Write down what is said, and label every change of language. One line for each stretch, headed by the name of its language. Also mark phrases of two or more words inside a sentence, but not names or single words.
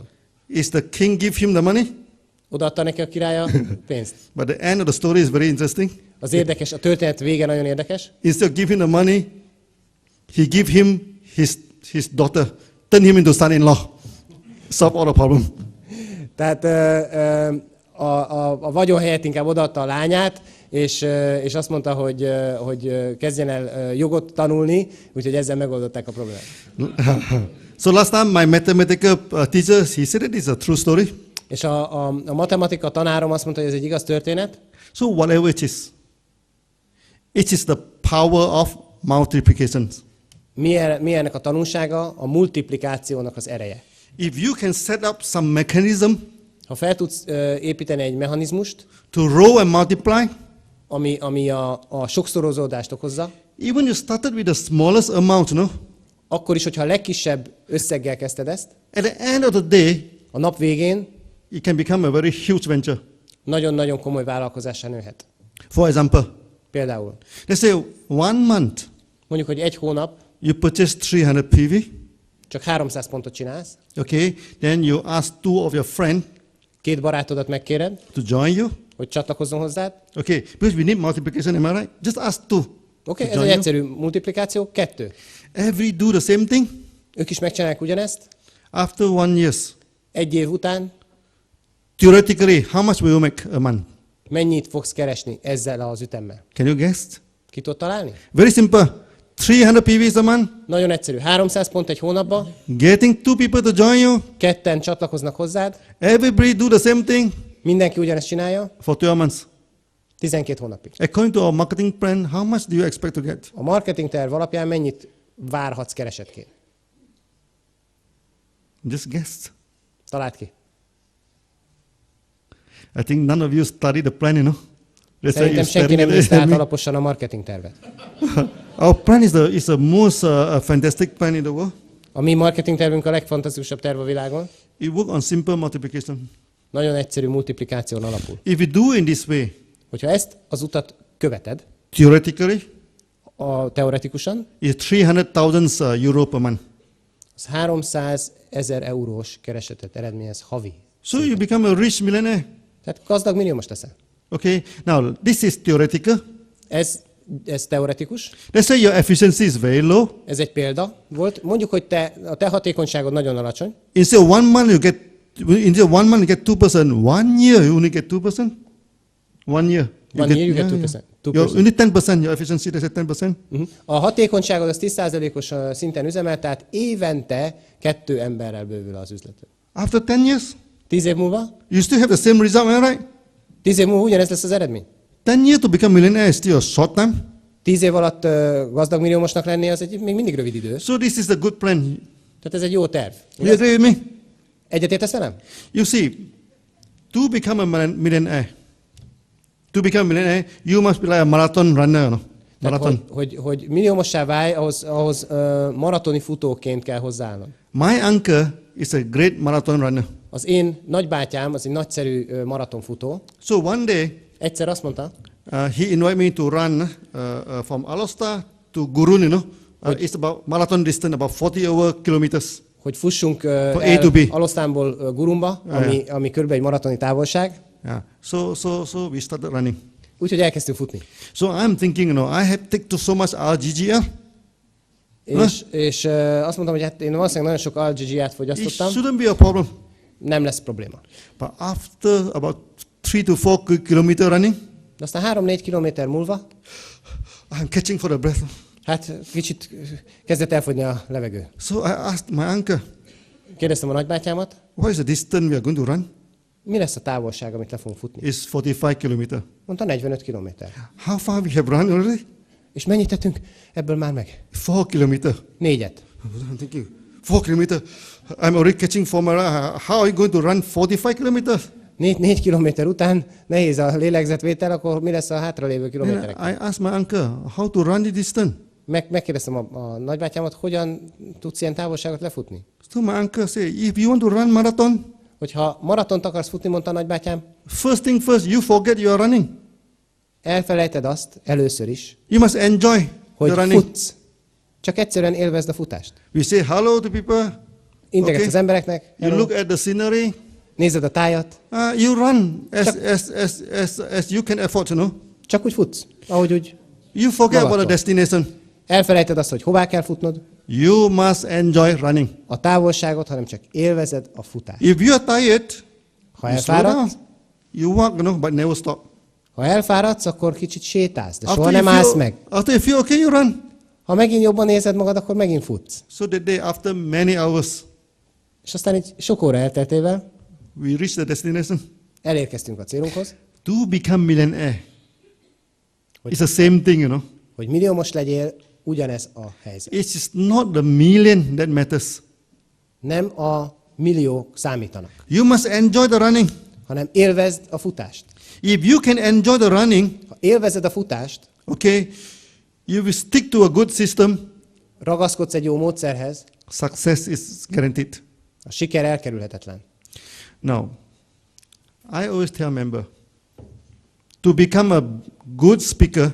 English: Is the king give him the money?
Hungarian: Odaadta neki a király a pénzt.
English: But the end of the story is very interesting.
Hungarian: Az érdekes, a történet vége nagyon érdekes.
English: Instead of giving the money, he give him his daughter, turn him into son-in-law. Solve all the problem.
Hungarian: Tehát a vagyon helyett inkább odaadta a lányát, és azt mondta, hogy kezdjen el jogot tanulni, úgyhogy ezzel megoldották a problémát.
English: So last time my mathematical teacher, he said it is a true story.
Hungarian: És a matematika tanárom azt mondta, hogy ez egy igaz történet.
English: So whatever it is the power of multiplication.
Hungarian: Mi ennek a tanulsága? A multiplikációnak az ereje.
English: If you can set up some mechanism
Hungarian: Ha fel tudsz építeni egy mechanizmust,
English: to row and multiply,
Hungarian: ami a sokszorozódást okozza,
English: even you started with the smallest amount, no?
Hungarian: akkor is, hogyha a legkisebb összeggel kezdted ezt,
English: At the end of the day,
Hungarian: a nap végén
English: it can become a very huge venture.
Hungarian: nagyon-nagyon komoly vállalkozássá nőhet.
English: For example,
Hungarian: Például,
English: let's say 1 month,
Hungarian: mondjuk, hogy egy hónap
English: you purchase 300 PV,
Hungarian: csak 300 pontot csinálsz,
English: okay? Then you ask 2 of your friends
Hungarian: 2 barátodat megkéred,
English: to join you,
Hungarian: hogy csatlakozzon hozzád.
English: okay? Because we need multiplication, am I right? Just ask 2.
Hungarian: Oké, ez egy egyszerű multiplikáció. 2.
English: Every do the same thing.
Hungarian: Ők is megcsinálják ugyanezt.
English: After 1 year,
Hungarian: Egy év után
English: theoretically, how much will you make a month?
Hungarian: mennyit fogsz keresni ezzel az ütemmel?
English: Can you guess?
Hungarian: Ki tudod találni?
English: Very simple. 300 PVs a month.
Hungarian: Nagyon egyszerű. 300 pont egy hónapban,
English: Getting 2 people to join you.
Hungarian: 2-en csatlakoznak hozzád,
English: Everybody do the same thing
Hungarian: mindenki ugyanezt csinálja,
English: for 12 months.
Hungarian: 12 hónapig.
English: According to our marketing plan, how much do you expect to get?
Hungarian: A marketing terv alapján mennyit várhatsz keresetként?
English: Just guess.
Hungarian: Találd ki.
English: I think none of you study the plan, you know. That's why
Hungarian: Szerintem
English: you're
Hungarian: senki
English: staring
Hungarian: nem
English: at
Hungarian: nézte át
English: me.
Hungarian: alaposan a marketing tervet.
English: Our plan is the most fantastic plan in the world.
Hungarian: A mi marketing tervünk a legfantasztikusabb terv a világon.
English: It works on simple multiplication.
Hungarian: Nagyon egyszerű multiplikáción alapul.
English: If you do in this way,
Hungarian: Hogyha ezt az utat követed,
English: theoretically,
Hungarian: teoretikusan,
English: it's 300,000 euro per month.
Hungarian: az 300 000 eurós keresetet eredményez havi.
English: So you become a rich millionaire.
Hungarian: Tehát gazdag milliómos leszel.
English: Okay. Now this is theoretical.
Hungarian: Ez teoretikus.
English: Let's say your efficiency is very low.
Hungarian: Ez egy példa volt. Mondjuk, hogy a te hatékonyságod nagyon alacsony.
English: Instead of 1 month you get 2%. 1 year you only get 2%. 1 year. One year you get 2%. You only 10%. Your efficiency is at 10%.
Hungarian: A hatékonyságod az 10%-os szinten üzemel, tehát évente 2 emberrel bővül az üzleted.
English: After 10 years,
Hungarian: 10 év múlva?
English: you still have the same result, am I right?
Hungarian: 10 év múlva ugyanez lesz az eredmény.
English: 10 years to become millionaire is still a short time.
Hungarian: 10 év alatt gazdag milliómosnak lenni, az még mindig rövid idő.
English: So this is the good plan.
Hungarian: Tehát ez egy jó terv.
English: You agree with me?
Hungarian: Egyetértesz velem?
English: You see, to become a millionaire, you must be like a marathon runner. No? Marathon.
Hungarian: Hogy milliómossá válj, ahhoz maratoni futóként kell hozzáállnod.
English: My uncle is a great marathon runner.
Hungarian: Az én nagybátyám az egy nagyszerű maratonfutó.
English: So one day,
Hungarian: Egyszer azt mondta,
English: he invited me to run from Alasta to Gurun, you know. It's about marathon distance, about 40 over kilometers.
Hungarian: hogy fussunk
English: A to B.
Hungarian: Alosztánból Gurumba, ami körülbelül egy maratoni távolság.
English: Yeah. So we started running.
Hungarian: Úgyhogy elkezdtünk futni.
English: So I'm thinking, I have taken so much RGGR.
Hungarian: És azt mondtam, hogy hát én valószínűleg nagyon sok RGG-át
English: It
Hungarian: fogyasztottam,
English: shouldn't be a problem.
Hungarian: nem lesz probléma.
English: But after about 3 to 4 kilometer running,
Hungarian: De aztán 3-4 kilométer múlva,
English: I'm catching for the breath.
Hungarian: hát kicsit kezdett elfogyni a levegő.
English: So I asked my uncle,
Hungarian: Kérdeztem a nagybátyámat,
English: what is the distance we are going to run?
Hungarian: mi lesz a távolság, amit le fogunk futni?
English: It's 45 kilometer.
Hungarian: Mondta 45 kilométer.
English: How far we have run already?
Hungarian: És mennyit tettünk ebből már meg?
English: 4 kilometer.
Hungarian: 4-et.
English: I'm thinking, 4 kilometer. I'm already catching for my how are you going to run 45 kilometers?
Hungarian: 4 kilométer után nehéz a lélegzetvétel, akkor mi lesz a hátralévő kilométerek?
English: I asked my uncle, how to run the distance?
Hungarian: Megkérdeztem a nagybátyámat, hogyan tudsz ilyen távolságot lefutni?
English: So my uncle said, if you want to run marathon,
Hungarian: Hogyha maratont akarsz futni, mondta a nagybátyám,
English: first thing first, you forget you are running.
Hungarian: elfelejted azt először is,
English: You must enjoy
Hungarian: hogy
English: the running.
Hungarian: futsz. Csak egyszerűen élvezd a futást.
English: We say hello to people.
Hungarian: Integetsz az embereknek,
English: You look at the scenery.
Hungarian: nézed a tájat,
English: You run as you can afford,
Hungarian: csak úgy futsz, ahogy úgy.
English: You forget about the
Hungarian: Maradtól.
English: destination.
Hungarian: Elfelejted azt, hogy hová kell futnod,
English: You must enjoy running.
Hungarian: a távolságot, hanem csak élvezed a futást.
English: If you are tired,
Hungarian: Ha elfáradsz,
English: you walk, but never stop.
Hungarian: ha elfáradsz, akkor kicsit sétálsz, de soha nem állsz meg.
English: After you feel okay, you run.
Hungarian: Ha megint jobban érzed magad, akkor megint futsz.
English: So that day, after many hours,
Hungarian: És aztán így sok óra elteltével
English: we reach the destination.
Hungarian: elérkeztünk a célunkhoz,
English: To become millionaire. It's the same thing, you know.
Hungarian: hogy milliómos legyél, ugyanez a helyzet.
English: It's not the million that matters.
Hungarian: Nem a milliók számítanak,
English: You must enjoy the running.
Hungarian: hanem élvezd a futást.
English: If you can enjoy the running,
Hungarian: Ha élvezed a futást,
English: okay, you will stick to a good system.
Hungarian: ragaszkodsz egy jó módszerhez,
English: Success is guaranteed.
Hungarian: a siker elkerülhetetlen.
English: Now, I always tell members, to become a good speaker,